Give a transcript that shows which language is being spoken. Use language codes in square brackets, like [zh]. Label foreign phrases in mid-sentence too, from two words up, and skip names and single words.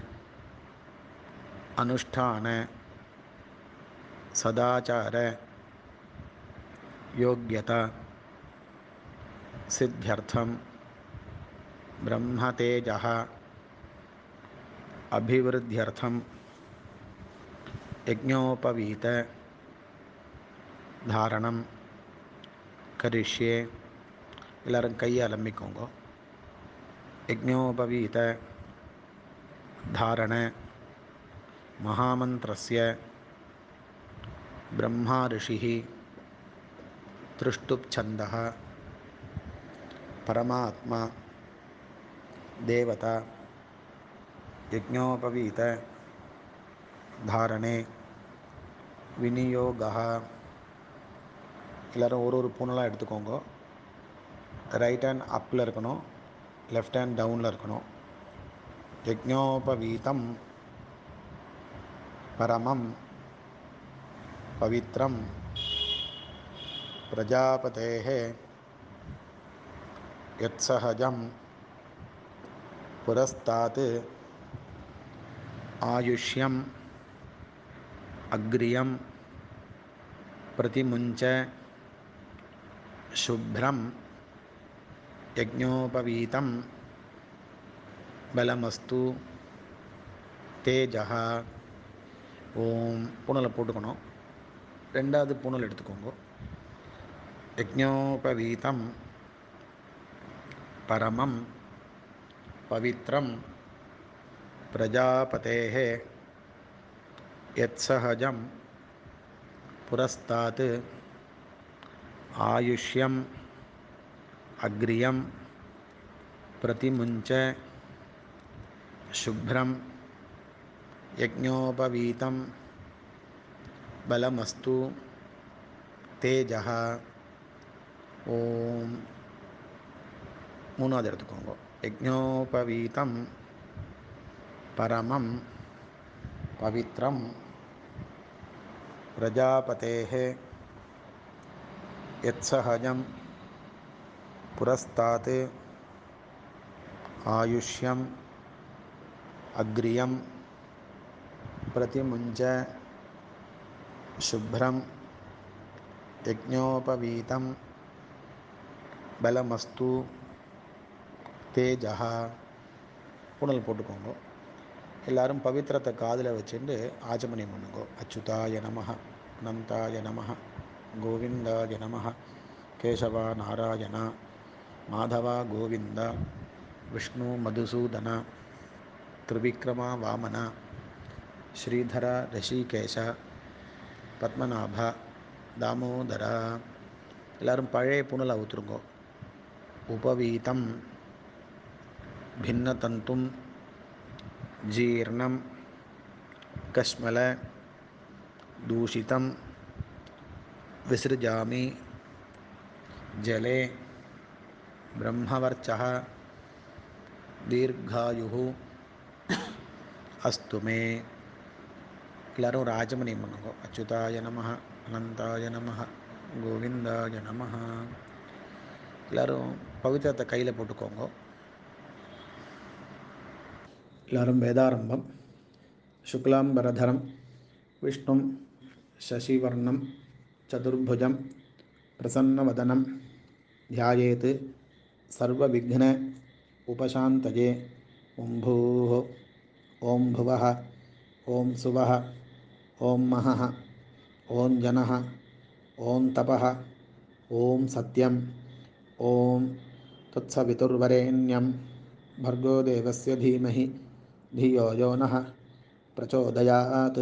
[sa] अनुष्ठान सदाचार योग्यता सिद्ध्यर्थं ब्रह्मतेजः अभिवृद्ध्यर्थं यज्ञोपवीत धारणं करिष्ये. [ta] எல்லாரும் கையை அலம்பிக்கோங்க. [sa] யஜ்ஞோபவீத धारण महामन्त्रस्य ब्रह्मा ऋषिः त्रिष्टुप्छन्दः परमात्मा देवता यज्ञोपवीत धारणे विनियोगः. [ta] எல்லோரும் ஒரு பூனலாக எடுத்துக்கோங்க. [en] right hand [ta] அப்பில் இருக்கணும், [en] left hand [ta] டவுனில் இருக்கணும். [sa] यज्ञोपवीतं परमं पवित्रं प्रजापतेः यत्सहजं पुरस्तात् आयुष्यं अग्रियं प्रतिमुञ्च शुभ्रम यज्ञोपवीतं बलमस्तु तेजः. [ta] ஓம் பூனலை போட்டுக்கணும். ரெண்டாவது பூனல் எடுத்துக்கோங்க. [sa] यज्ञोपवीतं परमं पवित्रं प्रजापतेः यत्सहजं पुरस्तात् आयुष्यं अग्रियं प्रतिमुञ्च शुभ्रम यज्ञोपवीतं बलमस्तु तेजः. [ta] ஓம் மூணாவது எடுத்துக்கோங்க. [sa] यज्ञोपवीतं परमं पवित्रं प्रजापतेः यत्सहजं पुरस्तात् आयुष्यं अग्रियं प्रतिमुञ्च शुभ्रम यज्ञोपवीतं बलमस्तु तेजः. [ta] புனல் போட்டுக்கோங்க. எல்லாரும் பவித்திரத்தை காதில் வச்சுட்டு ஆச்சமனியம் பண்ணுங்க. [sa] अच्युताय नमः, अनन्ताय नमः, गोविन्दाय नमः, केशव नारायण, माधव गोविन्द, विष्णु मधुसूदन, त्रिविक्रम वामन, श्रीधर हृषीकेश, पद्मनाभ, दामोदर. [ta] எல்லாரும் பழைய புனலை ஊற்றுருங்கோ. [sa] उपवीतं भिन्नतन्तुं जीर्णं कश्मल दूषितं विसृजामि जले ब्रह्मवर्चः दीर्घायुः अस्तु मे. [ta] எல்லாரும் ராஜமணியம் பண்ணுங்க. [sa] अच्युताय नमः, अनन्ताय नमः, गोविन्दाय नमः. [ta] எல்லாரும் பவித்திரத்தை கையில் போட்டுக்கோங்க. எல்லாரும் வேதாரம்பம். [sa] शुक्लाम्बरधरं विष्णुं शशिवर्णं चतुर्भुजं प्रसन्नवदनं ध्यायेत् सर्वविघ्न उपशान्तये. ॐ भूः ॐ भुवः ॐ सुवः ॐ महः ॐ जनः ॐ तपः ॐ सत्यं ॐ तत्सवितुर्वरेण्यं भर्गो देवस्य धीमहि धियो यो नः प्रचोदयात्.